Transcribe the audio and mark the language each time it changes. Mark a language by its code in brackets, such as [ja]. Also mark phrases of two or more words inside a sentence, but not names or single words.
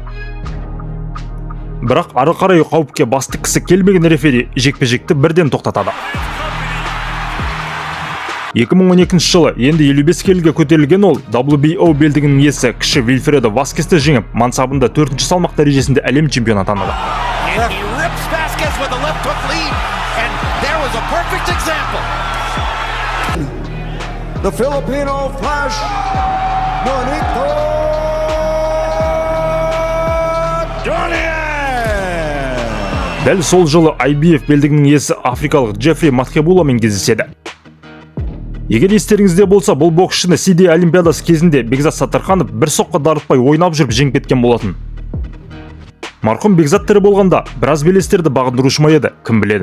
[kk] Бірақ ары қарай қауіпке басты кісі келмеген рефери жекпе-жекті бірден тоқтатады. 2012 жылы енді 55 келіге көтерілген ол WBO белдігінің иесі кіші Вильфредо Васкесті жеңіп, мансабында 4-ші салмақ дәрежесінде әлем чемпионы атанды. [en] And he rips Vasquez with a left hook lead, and there was a perfect example. The Filipino Flash, Nonito Donaire. [kk] Дәл сол жылы IBF белдігінің иесі африкалық Джеффри Матхебуламен кездеседі. Егер естеріңізде болса, бұл боксшыны Сидней Олимпиадасы кезінде Бекзат Саттарханов бір соққы дарытпай ойнап жүріп жеңіп кеткен болатын. Марқұм Бекзат тірі болғанда біраз белестерді бағындырушы ма еді, кім біледі.